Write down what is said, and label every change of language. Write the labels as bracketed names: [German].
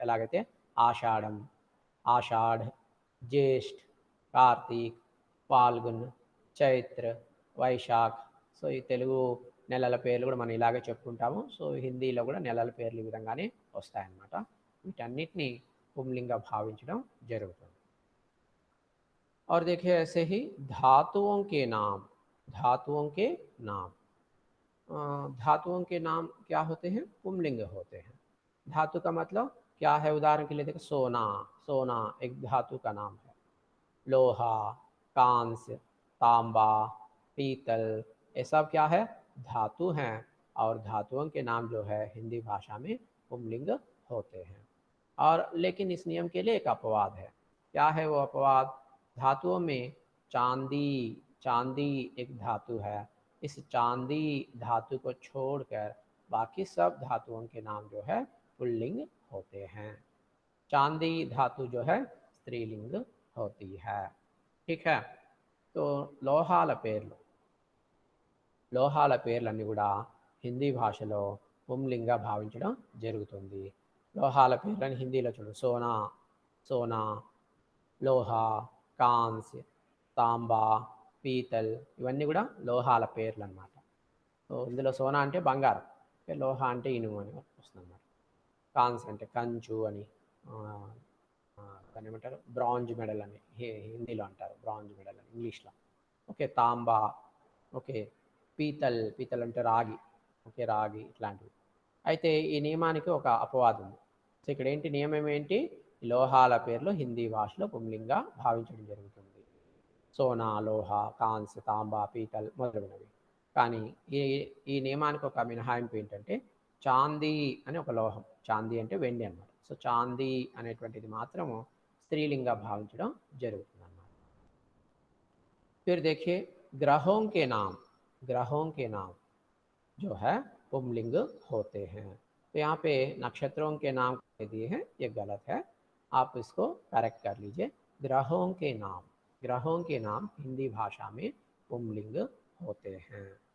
[Telugu] ఎలాగైతే ఆషాఢం, ఆషాఢ్, జ్యేష్ఠ్, కార్తీక్, ఫాల్గున్, చైత్ర, వైశాఖ్. సో ఈ తెలుగు నెలల పేర్లు కూడా మనం ఇలాగే చెప్పుకుంటాము. సో హిందీలో కూడా నెలల పేర్లు ఈ విధంగానే వస్తాయన్నమాట. వీటన్నిటిని పుంలింగా భావించడం జరుగుతుంది. [Hindi] और देखिए ऐसे ही धातुओं के नाम, धातुओं के नाम, धातुओं के नाम क्या होते हैं, पुंलिंग होते हैं। धातु का मतलब क्या है, उदाहरण के लिए देखो सोना, सोना एक धातु का नाम है। लोहा, कांस्य, तांबा, पीतल, ये सब क्या है, धातु हैं। और धातुओं के नाम जो है हिंदी भाषा में पुंलिंग होते हैं। और लेकिन इस नियम के लिए एक अपवाद है। क्या है वो अपवाद, धातुओं में चांदी, चांदी एक धातु है। इस चांदी धातु को छोड़कर बाकी सब धातुओं के नाम जो है पुल्लिंग होते हैं। चांदी धातु जो है स्त्रीलिंग होती है, ठीक है। [Telugu] तो లోహాల పేర్లు, లోహాల పేర్లన్నీ కూడా హిందీ భాషలో పుంలింగా భావించడం జరుగుతుంది. లోహాల పేర్లని హిందీలో చూడండి, సోనా, సోనా, లోహా, కాంస్య, తాంబా, పీతల్, ఇవన్నీ కూడా లోహాల పేర్లు అన్నమాట. సో ఇందులో సోనా అంటే బంగారం, లోహ అంటే ఇనుము అని వస్తుంది అన్నమాట. కాంస్య అంటే కంచు అని, దాన్ని ఏమంటారు, బ్రాంజ్ మెడల్ అని హిందీలో అంటారు, బ్రాంజ్ మెడల్ అని ఇంగ్లీష్లో. ఓకే, తాంబా. ఓకే, పీతల్, పీతల్ అంటే రాగి. ఓకే, రాగి ఇట్లాంటివి. అయితే ఈ నియమానికి ఒక అపవాదం ఉంది. సో ఇక్కడ ఏంటి నియమం ఏంటి, లోహాల పేర్లు హిందీ భాషలో పుంలింగా భావించడం జరుగుతుంది. సోనా, లోహ, కాంస్య, తాంబ, పీతల్ మొదలగునవి. కానీ ఈ ఈ నియమానికి ఒక మినహాయింపు ఏంటంటే చాందీ అని ఒక లోహం. చాందీ అంటే వెండి అన్నమాట. సో చాందీ అనేటువంటిది మాత్రము स्त्रीलिंग भाविंचడం జరుగుతుందన్నమాట. [Hindi] फिर देखिए ग्रहों के नाम, ग्रहों के नाम जो है पुंलिंग होते हैं। तो यहाँ पे नक्षत्रों के नाम दिए हैं, ये गलत है, आप इसको करेक्ट कर लीजिए। ग्रहों के नाम, ग्रहों के नाम हिंदी भाषा में पुंलिंग होते हैं।